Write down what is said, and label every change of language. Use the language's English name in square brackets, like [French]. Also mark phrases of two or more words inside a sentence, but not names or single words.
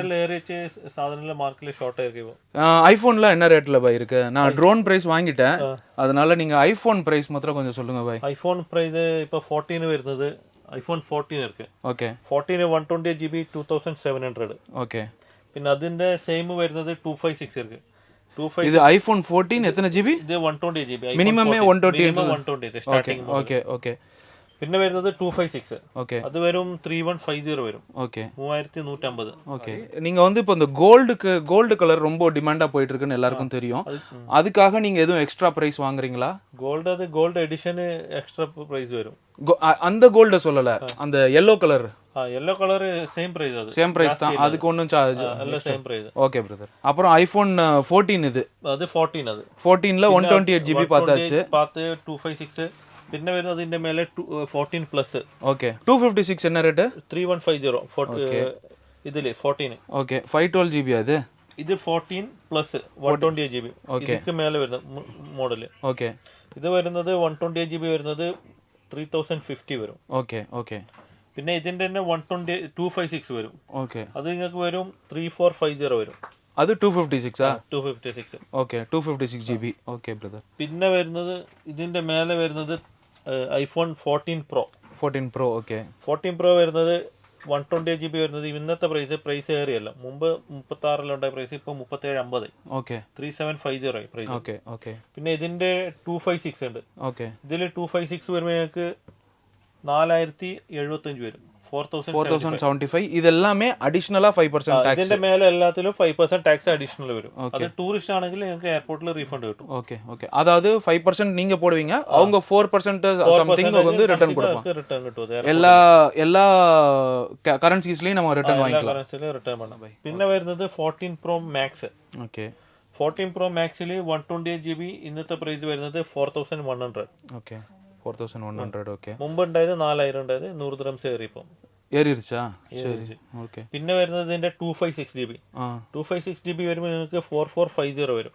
[Tamil] ரேட்ல ஏறிச்சு. சாதாரண மார்க்கெட்ல ஷார்ட்டா இருக்கு இப்போ. ஐபோன்ல என்ன ரேட்ல பாய் இருக்கு? நான் ட்ரோன் பிரைஸ் வாங்கிட்டேன். அதனால நீங்க ஐபோன் பிரைஸ் மாத்திரம் கொஞ்சம் சொல்லுங்க பாய். ஐபோன் பிரைஸ் இப்போ 14 வருது. ஐபோன் 14 இருக்கு. ஓகே. 14 128GB 2700. ஓகே. [Malayalam] പിന്നെ അതിന്റെ സെയിം വരുന്നത് 256 இருக்கு. [Tamil] இது ஐபோன் 14 எத்தனை ஜிபி? இது 120GB. மினிமம் 128 ஸ்டார்டிங். ஓகே ஓகே. [Malayalam] പിന്നെ വരുന്നത് 256. [Tamil] ஓகே. அது வெறும் 3150 வரும். ஓகே. 3150. ஓகே. நீங்க வந்து இப்போ இந்த கோல்டு கலர் ரொம்ப டிமாண்டா போயிட்டு இருக்குன்னு எல்லாருக்கும் தெரியும். அதுக்காக நீங்க எதுவும் எக்ஸ்ட்ரா பிரைஸ் வாங்குறீங்களா? கோல்டு எடிஷன் எக்ஸ்ட்ரா பிரைஸ் வரும். அந்த கோல்ட சொல்லல, அந்த yellow கலர். yellow கலர் சேம் பிரைஸ். அது சேம் பிரைஸ் தான். அதுக்கு ஒண்ணும் சார்ஜ் இல்ல. சேம் பிரைஸ். ஓகே பிரதர். அப்புறம் ஐபோன் 14 இது. அது 14 அது. 14ல 128GB பார்த்தாச்சு. 256. [Malayalam] പിന്നെ വരുന്നത് അതിന്റെ മേലെ 14 പ്ലസ്. [Tamil] ഓക്കെ. 256 என்ன ரேட்? 3150. [Malayalam] ഇതില് 14. ഓക്കെ. [Tamil] 512GB அது. [Malayalam] ഇത് 14 പ്ലസ് 128GB. ഇതിക്ക് മേലെ വരുന്ന മോഡൽ. ഓക്കെ. ഇത് വരുന്നത് 128GB വരുന്നത് 3050 വരും. ഓക്കെ ഓക്കെ. പിന്നെ ഇതിന്റെ തന്നെ 256 വരും. ഓക്കെ. അത് നിങ്ങൾക്ക് വരും 3450 വരും. [Tamil] அது 256 ஆ? 256. ஓகே. 256GB. ஓகே பிரதர். [Malayalam] പിന്നെ വരുന്നത് ഇതിന്റെ മേലെ വരുന്നത് ഐഫോൺ 14 Pro. 14 Pro. ഓക്കെ. 14 Pro വരുന്നത് 128GB വരുന്നത് ഇന്നത്തെ പ്രൈസ് ഏറിയല്ല. മുമ്പ് 36 ഉണ്ടായ പ്രൈസ് ഇപ്പോൾ 3750. ഓക്കെ. 3750 പ്രൈസ്. ഓക്കെ ഓക്കെ. പിന്നെ ഇതിന്റെ 256 ഉണ്ട്. ഓക്കെ. ഇതിൽ 256 വരുമ്പോൾ നിങ്ങൾക്ക് 4075 വരും. 4075. [Tamil] இதெல்லாமே அடிஷனலா 5% டாக்ஸ். [Malayalam] ഇതിന്റെ മേലെ എല്ലാത്തിലും 5% ടാക്സ് അഡീഷണൽ വരും. അത് ടൂറിസ്റ്റ് ആണെങ്കിൽ നിങ്ങൾക്ക് എയർപോർട്ടിൽ റീഫണ്ട് കിട്ടും. [Tamil] ஓகே ஓகே. அதாவது 5% நீங்க போடுவீங்க, அவங்க 4% சம்திங் வந்து ரிட்டர்ன் கொடுப்பாங்க. [Malayalam] ரிட்டர்ன் കിട്ടും. [Tamil] எல்லா கரன்சிஸ்லயும் நம்ம ரிட்டர்ன் வாங்கிக்கலாம். [Malayalam] കറൻസിയിൽ റിട്ടേൺ பண்ணலாம். പിന്നെ വരുന്നത് 14 Pro Max. ഓക്കെ. 14 Pro Maxൽ 128GB ഇന്നത്തെ പ്രൈസ് വരുന്നത് 4100. [Tamil] ഓക്കെ. 4100 ஓகே. [Malayalam] മുമ്പ് ഉണ്ടായത് 4000 ഉണ്ടായത് 100 ദിറംസ് ഏറി ഇപ്പം ഏറിരിച്ചാ? ശരി ഓക്കെ. പിന്നെ വരുന്നത് ഇതിന്റെ 256 GB. 256 GB വരുമ്പോൾ നിങ്ങൾക്ക് 4450 വരും.